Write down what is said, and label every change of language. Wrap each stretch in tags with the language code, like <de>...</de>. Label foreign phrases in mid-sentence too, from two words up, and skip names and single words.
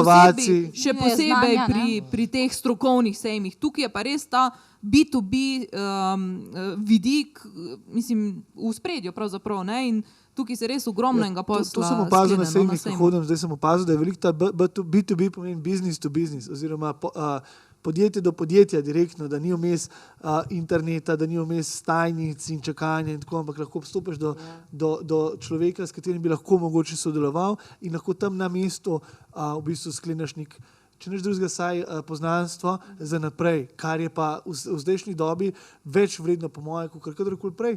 <sl>Še posebej pri teh strokovnih sejmih. Tukaj je pa res ta B2B vidik, mislim, v spredju pravzaprav, ne, in tukaj se res ogromno enega posla. To sem opazil na sklene, no, sejmih, ko hodim, zdaj sem opazil, da je veliko ta B2B pomeni</sl> <en>business to business,</en> <sl>oziroma podjetje do podjetja direktno, da ni vmes interneta, da ni vmes stajnic in čakanja in tako, ampak lahko vstopiš do človeka, s katerim bi lahko mogoče sodeloval in lahko tam na mestu v bistvu skleneš nek, če neč drugega, saj poznanstvo za naprej, kar je pa v zdajšnji dobi več vredno po moje, kot kadarkoli prej.</sl>